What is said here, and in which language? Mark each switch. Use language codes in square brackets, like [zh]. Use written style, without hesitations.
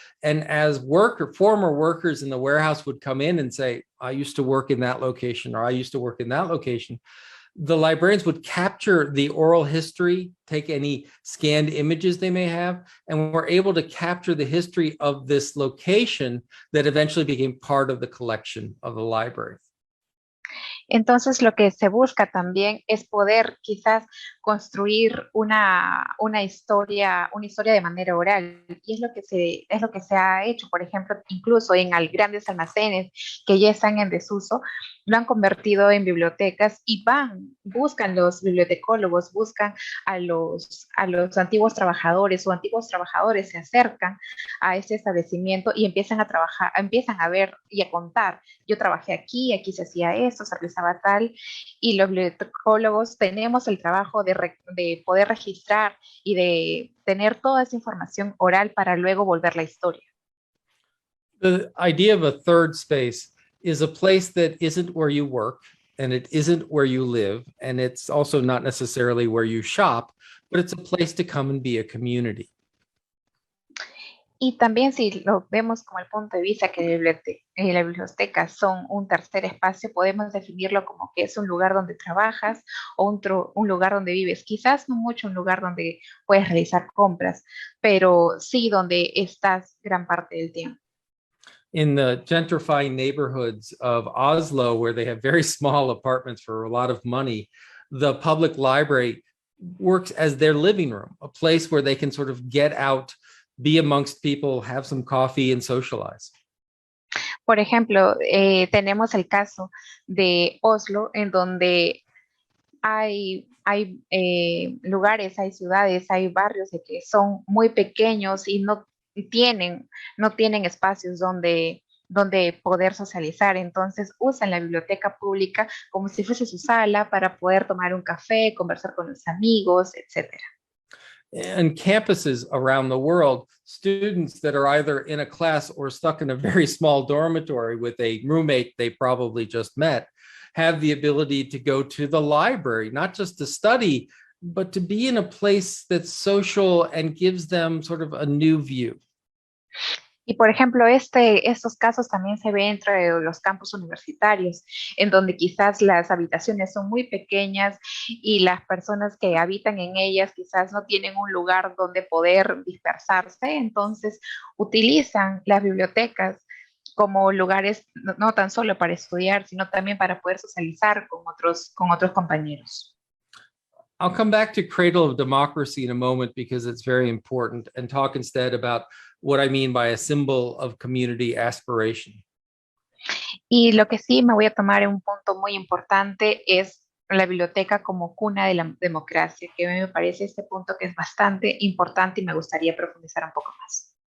[en] And as former workers in the warehouse would come in and say, I used to work in that location, or I used to work in that location, the librarians would capture the oral history, take any scanned images they may have, and were able to capture the history of this location that eventually became part of the collection of the library. [es] Entonces, lo que se busca también es poder quizás construir una historia de manera oral. Y es lo que se ha hecho, por ejemplo, incluso en grandes almacenes que ya están en desuso, lo han convertido en bibliotecas y buscan los bibliotecólogos, buscan a los antiguos trabajadores o antiguos trabajadores se acercan a este establecimiento y empiezan a trabajar, empiezan a ver y a contar. Yo trabajé aquí se hacía esto, se realizaba tal, y los bibliotecólogos tenemos el trabajo de poder registrar y de tener toda esa información oral para luego volver la historia. [en] The idea of a third space is a place that isn't where you work, and it isn't where you live, and it's also not necessarily where you shop, but it's a place to come and be a community. [es] Y también si lo vemos como el punto de vista que las bibliotecas son un tercer espacio, podemos definirlo como que es un lugar donde trabajas o un lugar donde vives. Quizás no mucho un lugar donde puedes realizar compras, pero sí donde estás gran parte del tiempo. [en] In the gentrifying neighborhoods of Oslo, where they have very small apartments for a lot of money, the public library works as their living room, a place where they can sort of get out, be amongst people, have some coffee and socialize. [es] Por ejemplo, tenemos el caso de Oslo, en donde hay lugares, hay ciudades, hay barrios de que son muy pequeños y no tienen espacios donde poder socializar. Entonces usan la biblioteca pública como si fuese su sala para poder tomar un café, conversar con los amigos, etcétera. [en] And campuses around the world, students that are either in a class or stuck in a very small dormitory with a roommate they probably just met have the ability to go to the library, not just to study, but to be in a place that's social and gives them sort of a new view. [es] Y por ejemplo, estos casos también se ven entre los campus universitarios, en donde quizás las habitaciones son muy pequeñas y las personas que habitan en ellas quizás no tienen un lugar donde poder dispersarse, entonces utilizan las bibliotecas como lugares no tan solo para estudiar, sino también para poder socializar con otros compañeros. [en] I'll come back to Cradle of Democracy in a moment because it's very important, and talk instead about what I mean by a symbol of community aspiration. [es] Y lo que sí me voy a tomar en un punto muy importante es la biblioteca como cuna de la democracia, que a mí me parece este punto que es bastante importante y me gustaría profundizar un poco más.